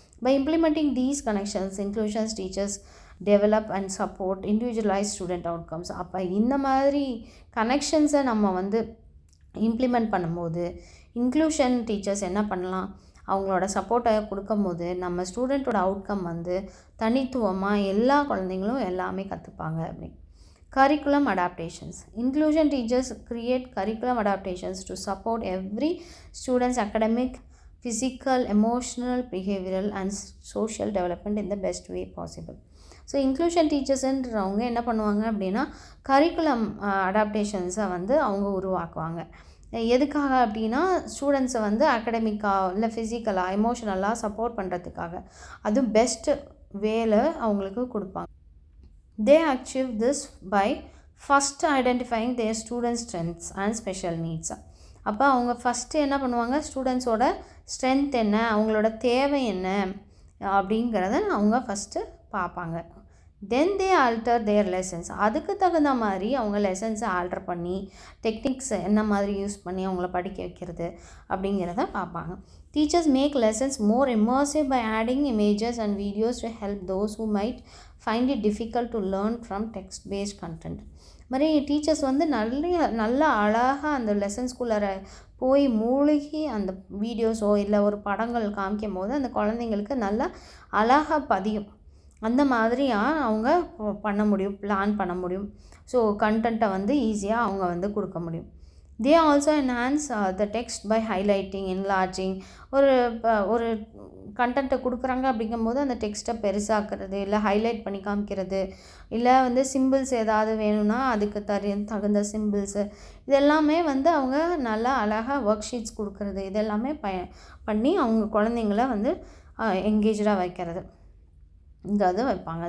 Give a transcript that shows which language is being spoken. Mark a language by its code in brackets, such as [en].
[en] By implementing these connections, inclusions teachers develop and support individualise student outcomes. [ta] அப்போ இந்த மாதிரி கனெக்ஷன்ஸை நம்ம வந்து இம்ப்ளிமெண்ட் பண்ணும்போது இன்க்ளூஷன் டீச்சர்ஸ் என்ன பண்ணலாம், அவங்களோட சப்போர்ட்டை கொடுக்கும்போது நம்ம ஸ்டூடெண்ட்டோட அவுட்கம் வந்து தனித்துவமாக எல்லா குழந்தைங்களும் எல்லாமே கற்றுப்பாங்க. [en] அப்படி curriculum adaptations. Inclusion teachers create curriculum adaptations to support every student's academic, physical, emotional, behavioral and social development in the best way possible. [ta] So inclusion டீச்சர்ஸ்ன்றவங்க என்ன பண்ணுவாங்க அப்படின்னா கரிக்குலம் அடாப்டேஷன்ஸை வந்து அவங்க உருவாக்குவாங்க. எதுக்காக அப்படின்னா ஸ்டூடெண்ட்ஸை வந்து அகடமிக்காக இல்லை ஃபிசிக்கலாக எமோஷனலாக சப்போர்ட் பண்ணுறதுக்காக, அதுவும் பெஸ்ட் வேல அவங்களுக்கு கொடுப்பாங்க. [en] They achieve this by first identifying their students' strengths and special needs. [ta] அப்போ அவங்க ஃபஸ்ட்டு என்ன பண்ணுவாங்க, ஸ்டூடெண்ட்ஸோட ஸ்ட்ரென்த் என்ன, அவங்களோட தேவை என்ன அப்படிங்கிறத அவங்க ஃபஸ்ட்டு பார்ப்பாங்க. [en] Then they alter their lessons. [ta] அதுக்கு தகுந்த மாதிரி அவங்க லெசன்ஸை ஆல்டர் பண்ணி டெக்னிக்ஸ் என்ன மாதிரி யூஸ் பண்ணி அவங்கள படிக்க வைக்கிறது அப்படிங்கிறத பார்ப்பாங்க. [en] Teachers make lessons more immersive by adding images and videos to help those who might find it difficult to learn from text-based content. [ta] மாதிரி டீச்சர்ஸ் வந்து நல்லா அழகாக அந்த லெசன்ஸ்குள்ளார போய் மூழ்கி அந்த வீடியோஸோ இல்லை ஒரு படங்கள் காமிக்கும் போது அந்த குழந்தைங்களுக்கு நல்லா அழகாக பதியும். அந்த மாதிரியாக அவங்க பண்ண முடியும், பிளான் பண்ண முடியும். ஸோ கண்டென்ட்டை வந்து ஈஸியாக அவங்க வந்து கொடுக்க முடியும். [en] They also enhance the text by highlighting, enlarging. [ta] ஒரு கண்டென்ட்டை கொடுக்குறாங்க அப்படிங்கும்போது அந்த டெக்ஸ்ட்டை பெருசாக்குறது, இல்லை ஹைலைட் பண்ணி காமிக்கிறது, இல்லை வந்து சிம்பிள்ஸ் ஏதாவது வேணும்னா அதுக்கு தகுந்த சிம்பிள்ஸு, இதெல்லாமே வந்து அவங்க நல்லா அழகாக ஒர்க் ஷீட்ஸ் கொடுக்குறது, இதெல்லாமே பண்ணி அவங்க குழந்தைங்கள வந்து என்கேஜாக வைக்கிறது இங்கே வைப்பாங்க.